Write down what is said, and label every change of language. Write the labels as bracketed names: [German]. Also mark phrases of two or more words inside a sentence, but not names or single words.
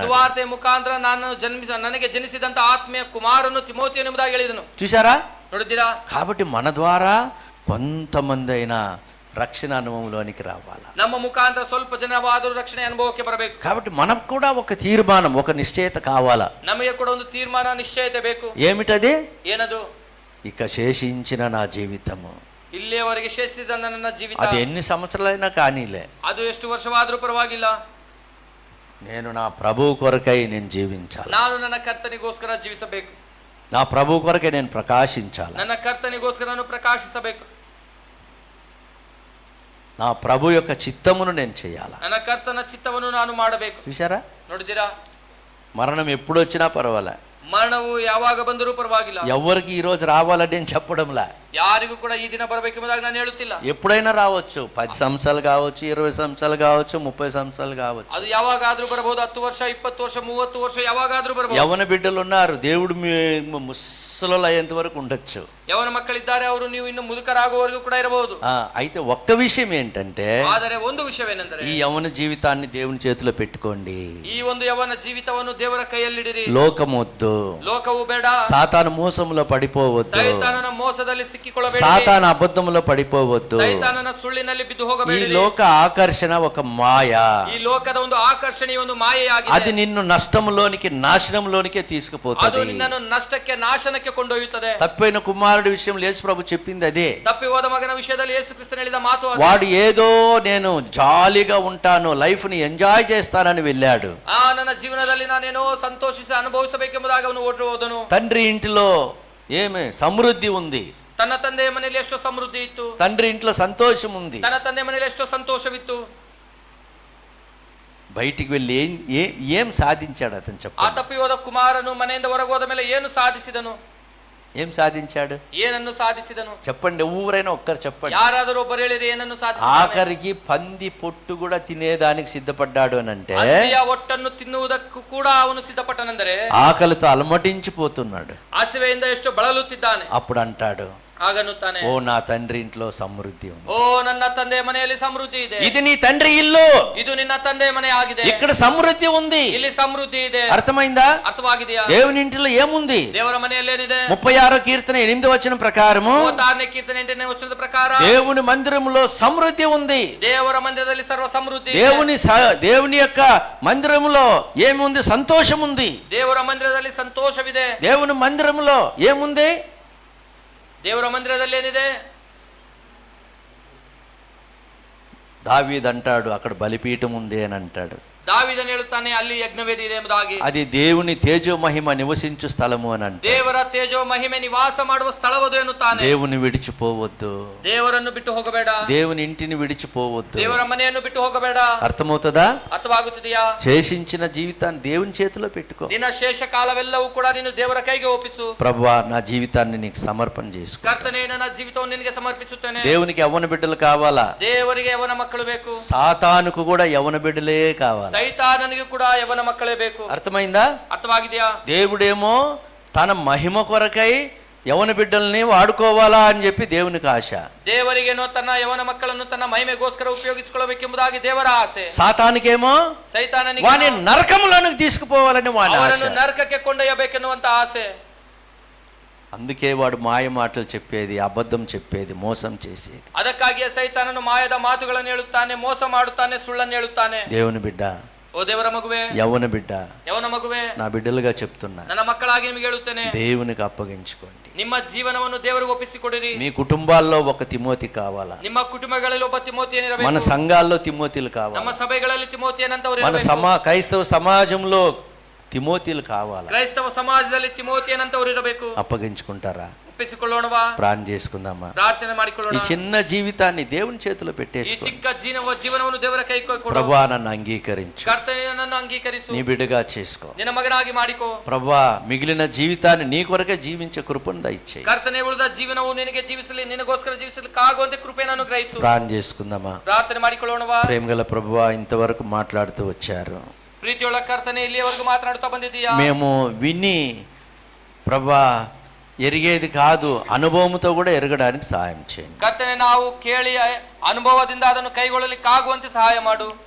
[Kannada] ಸುವಾರ್ತೆಯ ಮುಖಾಂತರ ನನಗೆ ಜನಿಸಿದಂತ ಆತ್ಮೀಯ ಕುಮಾರನು ತಿಮೋಥೆಯನು ಎಂಬುದಾಗಿ ಹೇಳಿದನು. [Telugu] చూసారా? [Kannada] ನೋಡಿದ್ದೀರಾ? [Telugu] కాబట్టి మన ద్వారా కొంతమంది అయినా రక్షణ అనుభవంలోనికి రావాలా. [Kannada] ನಮ್ಮ ಮುಖಾಂತರ ಸ್ವಲ್ಪ ಜನವಾದರೂ ರಕ್ಷಣೆ ಅನುಭವಕ್ಕೆ ಬರಬೇಕು. [Telugu] కాబట్టి మనకు కూడా ఒక తీర్మానం, ఒక నిశ్చయత కావాలా. [Kannada] ನಮಗೆ ಕೂಡ ಒಂದು ತೀರ್ಮಾನ, ನಿಶ್ಚಯತೆ ಬೇಕು. [Telugu] ఏమిటది? [Kannada] ಏನದು? [Telugu] ఇక శేషించిన నా జీవితము, [Kannada] ಇಲ್ಲಿಯವರೆಗೆ ಶೇಷಿಸಿದ ನನ್ನ ಜೀವಿತ, [Telugu] అది ఎన్ని సంవత్సరాలైనా కానీలే, [Kannada] ಅದು ಎಷ್ಟು ವರ್ಷವಾದರೂ ಪರವಾಗಿಲ್ಲ, [Telugu] నేను నా ప్రభువు కొరకై నేను జీవించాలి, [Kannada] ನಾನು ನನ್ನ ಕರ್ತನಿಗೋಸ್ಕರ ಜೀವಿಸಬೇಕು, [Telugu] నా ప్రభువు కొరకై నేను ప్రకాశించాలి, [Kannada] ನನ್ನ ಕರ್ತನಿಗೋಸ್ಕರ ನಾನು ಪ್ರಕಾಶಿಸಬೇಕು, [Telugu] నా ప్రభు యొక్క చిత్తమును నేను చేయాలి. [Kannada] ನನ್ನ ಕರ್ತನ ಚಿತ್ತವನ್ನು ನಾನು ಮಾಡಬೇಕು. [Telugu] చూసారా? [Kannada] ನೋಡಿದ್ದೀರಾ? [Telugu] మరణం ఎప్పుడు వచ్చినా పర్వాలే, [Kannada] ಮರಣವು ಯಾವಾಗ ಬಂದರೂ ಪರವಾಗಿಲ್ಲ. [Telugu] ఎవరికి ఈ రోజు రావాలని నేను చెప్పడంలా, [Kannada] ಯಾರಿಗೂ ಕೂಡ ಈ ದಿನ ಬರಬೇಕೆಂಬುದಾಗಿ ನಾನು ಹೇಳುತ್ತಿಲ್ಲ. [Telugu] ఎప్పుడైనా రావచ్చు. 10 సంవత్సరాలు కావచ్చు, 20 సంవత్సరాలు కావచ్చు, 30 సంవత్సరాలు కావచ్చు. [Kannada] ಅದು ಯಾವಾಗಾದ್ರೂ ಬರಬಹುದು. 10 ವರ್ಷ, 20 ವರ್ಷ, 30 ವರ್ಷ, ಯಾವಾಗಾದ್ರೂ ಬರಬಹುದು. [Telugu] యవన బిడ్డలు ఉన్నారు, దేవుడు ముసలు అయ్యేంత వరకు ఉండొచ్చు. [Kannada] ಯವನ ಮಕ್ಕಳಿದ್ದಾರೆ, ಅವರು ನೀವು ಇನ್ನು ಮುದುಕರಾಗುವವರೆಗೂ ಕೂಡ ಇರಬಹುದು. [Telugu] అయితే ఒక్క విషయం ఏంటంటే, [Kannada] ಆದರೆ ಒಂದು ವಿಷಯವೇನೆಂದರೆ, [Telugu] ఈ యవన జీవితాన్ని దేవుని చేతిలో పెట్టుకోండి. [Kannada] ಈ ಒಂದು ಯವನ ಜೀವಿತವನ್ನು ದೇವರ ಕೈಯಲ್ಲಿಡಿರಿ. [Telugu] లోకమొద్దు, [Kannada] ಲೋಕವು ಬೇಡ, [Telugu] సాతాను మోసంలో పడిపోవద్దు. [Kannada] ಸೈತಾನನ ಮೋಸದಲ್ಲಿ ಸಿಕ್ಕಿಕೊಳ್ಳಬೇಡಿ. [Telugu] సాతాను అబద్ధములో పడిపోవద్దు. [Kannada] ಸೈತಾನನ ಸುಳ್ಳಿನಲ್ಲಿ ಬಿದ್ದು [Telugu] ఈ [Kannada] ಹೋಗಬೇಡಿ. [Telugu] లోక ఆకర్షణ ఒక మాయ. [Kannada] ಈ ಲೋಕದ ಒಂದು ಆಕರ್ಷಣೆಯ ಒಂದು ಮಾಯೆಯಾಗಿದೆ. [Telugu] అది నిన్ను నష్టములోనికి నాశనంలోనికే [Kannada] ಅದು [Telugu] తీసుకుపోతుంది. [Kannada] ನಿನ್ನನ್ನು ನಷ್ಟಕ್ಕೆ ನಾಶನಕ್ಕೆ ಕೊಂಡೊಯ್ಯುತ್ತದೆ. [Telugu] తప్పిపోయిన కుమారుడి విషయంలో యేసు ప్రభు చెప్పింది అదే. [Kannada] ತಪ್ಪಿ ಹೋದ ಮಗನ ವಿಷಯದಲ್ಲಿ ಯೇಸು ಕ್ರಿಸ್ತನು ಹೇಳಿದ ಮಾತು ಅದು. [Telugu] వాడు ఏదో నేను జాలీగా ఉంటాను, లైఫ్ ని ఎంజాయ్ చేస్తానని వెళ్ళాడు. [Kannada] ನನ್ನ ಜೀವನದಲ್ಲಿ ನಾನೇನೋ ಸಂತೋಷಿಸಿ ಅನುಭವಿಸಬೇಕೆಂಬುದಾಗಿ ಅವನು ಓಡಿ ಹೋದನು. [Telugu] తండ్రి ఇంటిలో ఏమి సమృద్ధి ఉంది, [Kannada] ತನ್ನ ತಂದೆಯ ಮನೆಯಲ್ಲಿ ಎಷ್ಟೋ ಸಮೃದ್ಧಿ ಇತ್ತು, [Telugu] తండ్రి ఇంట్లో సంతోషం ఉంది. [Kannada] ತನ್ನ ತಂದೆಯ ಮನೆಯಲ್ಲಿ ಎಷ್ಟೋ ಸಂತೋಷವಿತ್ತು. [Telugu] బయటికి వెళ్ళి ఏం సాధించాడు అతను [Kannada] ಆ [Telugu] చెప్పాడు. [Kannada] ತಪ್ಪಿ ಹೋದ ಕುಮಾರನು ಮನೆಯಿಂದ ಹೊರಗೆ ಹೋದ ಮೇಲೆ ಏನು ಸಾಧಿಸಿದನು? [Telugu] ఏం సాధించాడు [Kannada] ಏನನ್ನು ಸಾಧಿಸಿದನು? [Telugu] చెప్పండి, ఊరైనా ఒక్కరు చెప్పండి. [Kannada] ಯಾರಾದರೂ ಒಬ್ಬರು ಹೇಳಿರಿ ಏನನ್ನು ಸಾಧಿಸಿದನು? [Telugu] ఆఖరికి పంది పొట్టు కూడా తినేదానికి సిద్ధపడ్డాడు అని అంటే [Kannada] ಹಂದಿಯ ಒಟ್ಟನ್ನು ತಿನ್ನುವುದಕ್ಕೂ ಕೂಡ ಅವನು ಸಿದ್ಧಪಟ್ಟನೆಂದರೆ [Telugu] ఆకలితో అలమటించిపోతున్నాడు. [Kannada] ಹಸಿವೆಯಿಂದ ಎಷ್ಟು ಬಳಲುತ್ತಿದ್ದಾನೆ. [Telugu] అప్పుడు అంటాడు, [Kannada] ಆಗನ್ನುತ್ತಾನೆ, [Telugu] ఓ నా తండ్రి ఇంట్లో సమృద్ధి ఉంది. [Kannada] ಓ ನನ್ನ ತಂದೆಯ ಮನೆಯಲ್ಲಿ ಸಮೃದ್ಧಿ ಇದೆ. [Telugu] ఇది నీ తండ్రి ఇల్లు, [Kannada] ಇದು ನಿನ್ನ ತಂದೆಯ ಮನೆ ಆಗಿದೆ. [Telugu] ఇక్కడ సమృద్ధి ఉంది. [Kannada] ಇಲ್ಲಿ ಸಮೃದ್ಧಿ ಇದೆ. [Telugu] అర్థమైందా? [Kannada] ಅರ್ಥವಾಗಿದೆಯಾ? [Telugu] దేవుని ఇంటిలో ఏముంది? [Kannada] ದೇವರ ಮನೆಯಲ್ಲಿ ಏನಿದೆ? [Telugu] 36వ కీర్తన 8వ వచనం ప్రకారము [Kannada] 36ನೇ ಕೀರ್ತನೆ 8ನೇ ವಚನದ ಪ್ರಕಾರ [Telugu] దేవుని మందిరంలో సమృద్ధి ఉంది. [Kannada] ದೇವರ ಮಂದಿರದಲ್ಲಿ ಸರ್ವ ಸಮೃದ್ಧಿ ಇದೆ. [Telugu] దేవుని యొక్క మందిరంలో ఏముంది? సంతోషం ఉంది. [Kannada] ದೇವರ ಮಂದಿರದಲ್ಲಿ ಸಂತೋಷವಿದೆ. [Telugu] దేవుని మందిరంలో ఏముంది? [Kannada] ದೇವರ ಮಂದಿರದಲ್ಲಿ ಏನಿದೆ? [Telugu] దావీదు అంటాడు, అక్కడ బలిపీఠం ఉంది అని అంటాడు. [Kannada] ದಾವೀದನು ಹೇಳುತ್ತಾನೆ, ಅಲ್ಲಿ ಯಜ್ಞವೇದಿ ಇದೆ ಎಂಬುದಾಗಿ. [Telugu] అది దేవుని తేజో మహిమ నివసించు స్థలము అని అంటాడు. [Kannada] ದೇವರ ತೇಜೋ ಮಹಿಮೆ ನಿವಾಸ ಮಾಡುವ ಸ್ಥಳವದು ಎನ್ನುತ್ತಾನೆ. [Telugu] దేవుని విడిచిపోవద్దు, [Kannada] ದೇವರನ್ನು ಬಿಟ್ಟು ಹೋಗಬೇಡ. [Telugu] దేవుని ఇంటిని విడిచిపోవద్దు. [Kannada] ದೇವರ ಮನೆಯನ್ನು ಬಿಟ್ಟು ಹೋಗಬೇಡ. [Telugu] అర్థమవుతుందా? [Kannada] ಅರ್ಥವಾಗುತ್ತಿದೆಯಾ? [Telugu] శేషించిన జీవితాన్ని దేవుని చేతిలో పెట్టుకో. [Kannada] ನಿನ್ನ ಶೇಷ ಕಾಲವೆಲ್ಲವೂ ಕೂಡ ನೀನು ದೇವರ ಕೈಗೆ ಒಪ್ಪಿಸು. [Telugu] ప్రభువా, నా జీవితాన్ని నీకు సమర్పణ చేసుకో. [Kannada] ಕರ್ತನೇ, ನನ್ನ ಜೀವಿತವನ್ನು ನಿನಗೆ ಸಮರ್ಪಿಸುತ್ತೇನೆ. [Telugu] దేవునికి యవ్వన బిడ్డలు కావాలా? [Kannada] ದೇವರಿಗೆ ಯವನ ಮಕ್ಕಳು ಬೇಕು. [Telugu] సాతానుకు కూడా యవ్వన బిడ్డలే కావాలి. [Kannada] ಸೈತಾನನಿಗೆ ಕೂಡ ಯವನ ಮಕ್ಕಳೇ ಬೇಕು. [Telugu] అర్థమైందా? [Kannada] ಅರ್ಥವಾಗಿದೆಯಾ? [Telugu] దేవుడేమో తన మహిమ కొరకై యవ్వన బిడ్డల్ని వాడుకోవాలా అని చెప్పి దేవునికి ఆశ. [Kannada] ದೇವರಿಗೇನೋ ತನ್ನ ಯವನ ಮಕ್ಕಳನ್ನು ತನ್ನ ಮಹಿಮೆಗೋಸ್ಕರ ಉಪಯೋಗಿಸಿಕೊಳ್ಳಬೇಕೆಂಬುದಾಗಿ ದೇವರ ಆಸೆ. [Telugu] సాతానికేమో [Kannada] ಸೈತಾನನಿಗೆ [Telugu] వాని నరకములోనికి తీసుకుపోవాలని వాని ఆశ. [Kannada] ಅವರನ್ನು ನರಕಕ್ಕೆ ಕೊಂಡೊಯ್ಯಬೇಕೆನ್ನುವಂತ ಆಸೆ. [Telugu] అందుకే వాడు మాయ మాటలు చెప్పేది, అబద్ధం చెప్పేది, మోసం చేసేది. [Kannada] ಅದಕ್ಕಾಗಿಯೇ ಸೈತಾನನು ಮಾಯದ ಮಾತುಗಳನ್ನು ಹೇಳುತ್ತಾನೆ, ಮೋಸ ಮಾಡುತ್ತಾನೆ, ಸುಳ್ಳನ್ನು ಹೇಳುತ್ತಾನೆ. [Telugu] దేవుని బిడ్డ, [Kannada] ಓ ದೇವರ ಮಗುವೆ, [Telugu] యవ్వన బిడ్డ, [Kannada] ಯವನ ಮಗುವೆ, [Telugu] నా బిడ్డలుగా చెప్తున్నా, [Kannada] ನನ್ನ ಮಕ್ಕಳಾಗಿ ನಿಮಗೆ ಹೇಳುತ್ತೇನೆ, [Telugu] దేవునికి అప్పగించుకోండి. [Kannada] ನಿಮ್ಮ ಜೀವನವನ್ನು ದೇವರಿಗೆ ಒಪ್ಪಿಸಿಕೊಡಿರಿ. [Telugu] మీ కుటుంబాల్లో ఒక తిమోతి కావాలా? [Kannada] ನಿಮ್ಮ ಕುಟುಂಬಗಳಲ್ಲಿ ಒಬ್ಬ ತಿಮೋತಿಯನಿರಬೇಕು. [Telugu] మన సంఘాల్లో తిమోతిలు కావాలా? [Kannada] ನಮ್ಮ ಸಭೆಗಳಲ್ಲಿ ತಿಮೋತಿಯನಂತವರು [Telugu] మన [Kannada] ಇರಬೇಕು. [Telugu] క్రైస్తవ సమాజంలో తిమోతిలు కావాలా? [Kannada] ಕ್ರೈಸ್ತವ ಸಮಾಜದಲ್ಲಿ ತಿಮೋತಿಯನಂತವರು ಇರಬೇಕು. [Telugu] అప్పగించుకుంటారా? [Kannada] ಒಪ್ಪಿಸಿಕೊಳ್ಳೋಣವಾ? [Telugu] ప్రార్థన చేసుకుందామా? [Kannada] ಪ್ರಾರ್ಥನೆ ಮಾಡಿಕೊಳ್ಳೋಣ. [Telugu] ఈ చిన్న జీవితాన్ని దేవుని చేతిలో [Kannada] ಈ [Telugu] పెట్టేసుకో. [Kannada] ಚಿಕ್ಕ ಜೀವನವನ್ನು ದೇವರ ಕೈ ಕೊಡು. [Telugu] ప్రభువా, నన్ను అంగీకరించు, [Kannada] ಕರ್ತನೇ, ನನ್ನನ್ನು ಅಂಗೀಕರಿಸು. [Telugu] నీ బిడ్డగా చేసుకో. [Kannada] ನಿನ್ನ ಮಗನಾಗಿ ಮಾಡಿಕೋ. [Telugu] ప్రభువా, మిగిలిన జీవితాన్ని నీ కొరకే జీవించే కృపను దయచేయి. [Kannada] ಕರ್ತನೇ, ಉಳಿದ ಜೀವನವು ನಿನಗೆ ಜೀವಿಸಲಿ, ನಿನಗೋಸ್ಕರ ಜೀವಿಸಲಿಕ್ಕಾಗುವಂತೆ ಕೃಪೆಯನ್ನು ಅನುಗ್ರಹಿಸು. [Telugu] ప్రార్థన చేసుకుందామా? [Kannada] ಪ್ರಾರ್ಥನೆ ಮಾಡಿಕೊಳ್ಳೋಣವಾ? [Telugu] ప్రేమగల ప్రభువా, ఇంతవరకు మాట్లాడుతూ వచ్చారు. [Kannada] ಪ್ರೀತಿಯೊಳ ಕರ್ತನೇ, ಇಲ್ಲಿಯವರೆಗೂ ಮಾತನಾಡುತ್ತಾ ಬಂದಿದ್ದೀಯಾ? [Telugu] మేము విని ప్రభా ఎరిగేది కాదు, అనుభవంతో కూడా ఎరగడానికి సహాయం చేయండి. [Kannada] ಕರ್ತನೇ, ನಾವು ಕೇಳಿ ಅನುಭವದಿಂದ ಅದನ್ನು ಕೈಗೊಳ್ಳಲಿಕ್ಕಾಗುವಂತೆ ಸಹಾಯ ಮಾಡು.